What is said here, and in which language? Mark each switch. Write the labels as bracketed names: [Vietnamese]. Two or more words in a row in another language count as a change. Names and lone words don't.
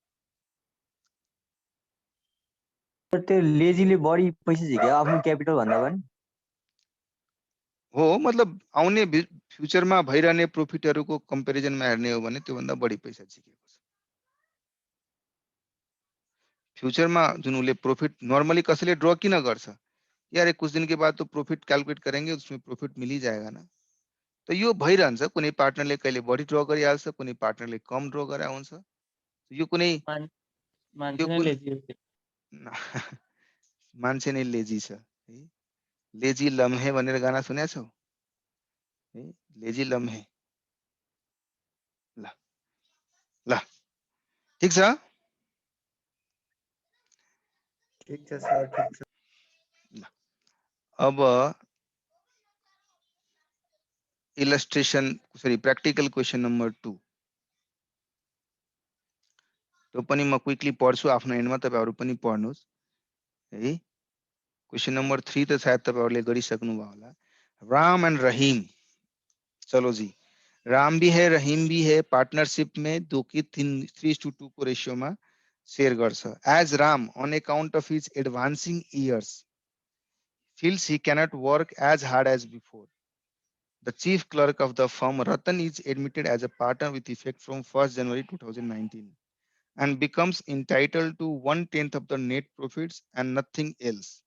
[Nepali] त्यो लेजीले बढी पैसा झिक्यो आफ्नो क्यापिटल भन्दा पनि हो मतलब आउने फ्युचरमा भइरहने प्रॉफिटहरुको कम्पेरिजनमा हेर्ने हो भने त्योभन्दा बढी पैसा झिकेको छ फ्यूचरमा जुन उसले प्रॉफिट नॉर्मली कसैले ड्रॉ किन गर्छ यार [Hindi] कुछ दिन के बाद तो प्रॉफिट कैलकुलेट करेंगे उसमें प्रॉफिट मिल ही जाएगा ना तो [Nepali] यो भइरहन्छ कुनै पार्टनरले कहिले बढी ड्रॉ गरिहाल्छ कुनै पार्टनरले कम ड्रॉ गरे हुन्छ यो कुनै मान्छे नै लेजी छ है लेजी लम्हे भनेर गाना सुनेको छौ है लेजी लम्हे ल ल ठीक छ ठीक छ सर ठीक छ ल अब इलस्ट्रेशन सरी [English] practical question number 2 [Nepali] तो पनि म क्विकली पढ्छु आफ्नो एन्डमा तपाईहरु पनि पढ्नुस् है [English] question number 3 [Nepali] त शायद तपाईहरुले गरिसक्नु भयो होला [English] राम एंड रहीम [Hindi] चलो जी राम भी है रहीम भी है पार्टनरशिप में [Nepali] 2:3:2 को रेशियो में शेयर गर्छ [English] एज राम on account of his advancing years feels he cannot work as hard as before the chief clerk of the firm Ratan is admitted as a partner with effect from 1st January 2019 and becomes entitled to 1/10 of the net profits and nothing else